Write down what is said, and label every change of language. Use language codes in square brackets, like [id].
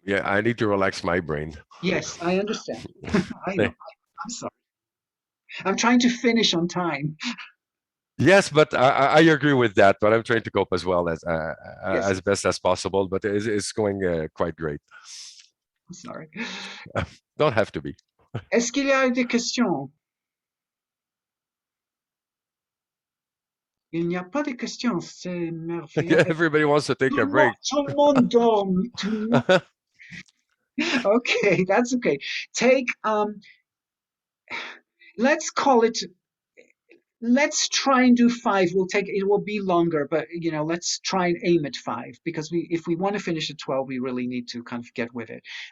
[en] Yeah, I need to relax my brain. Yes, I understand. I know. I'm sorry. I'm trying to finish on time. Yes, but I agree with that. But I'm trying to cope as well Yes. as best as possible. But it's going quite great. I'm sorry. Don't have to be. [fr] Est-ce qu'il y a des questions? Il n'y a pas de questions, c'est merveilleux. [en] Everybody wants to take a break. [fr] Tout le monde dorme. Tout le monde. [en] Okay, that's okay. Take let's call it. Let's try and do 5. It will be longer, but let's try and aim at 5, because if we want to finish at 12, we really need to kind of get with it.